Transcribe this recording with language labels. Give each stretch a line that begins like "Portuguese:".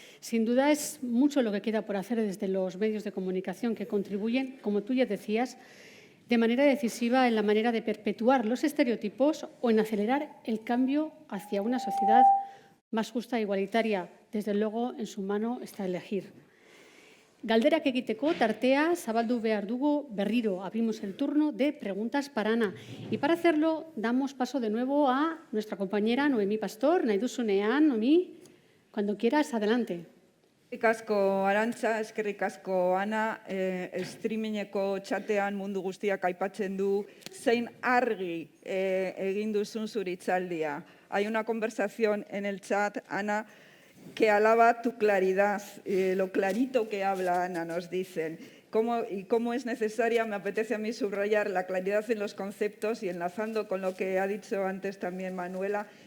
Spanish: Sin duda es mucho lo que queda por hacer desde los medios de comunicación que contribuyen, como tú ya decías, de manera decisiva en la manera de perpetuar los estereotipos o en acelerar el cambio hacia una sociedad más justa e igualitaria. Desde luego, en su mano está elegir.
Basque: Galderak egiteko tartea zabaldu behar dugu berriro.
Spanish: Abrimos el turno de preguntas para Ana. Y para hacerlo, damos paso de nuevo a nuestra compañera Noemí Pastor.
Basque: Nahi duzunean,
Spanish: Noemí, cuando quieras, adelante.
Basque: Eskerrik asko Arantza, eskerrik asko Ana, streamingeko txatean mundu guztiak aipatzen du zein argi egin duzun zure hitzaldia.
Spanish: Hay una conversación en el chat, Ana, que alaba tu claridad, lo clarito que habla Ana, nos dicen. Cómo es necesaria, me apetece a mí subrayar la claridad en los conceptos y enlazando con lo que ha dicho antes también Manuela,